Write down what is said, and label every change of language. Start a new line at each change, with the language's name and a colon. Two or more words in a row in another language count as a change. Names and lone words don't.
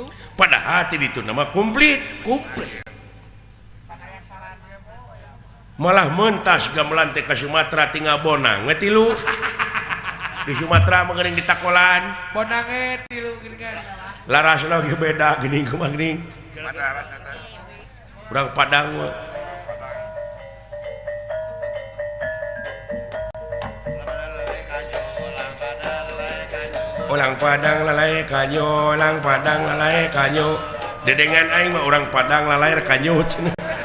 Sundanese: padahal ti ditu nama komplit malah mentas gamelan teh ka Sumatera tinggal bonang we tilu di Sumatera mah geuning ditakolan Bonange tilu gini kan. larasna ge beda geuning kumaha geuning urang Padang mah
Minangkabau: Orang Padang lalai kanyo, orang Padang lalai kanyo.
Sundanese: Dedengan aing mah
Minangkabau: orang Padang lalai kanyo.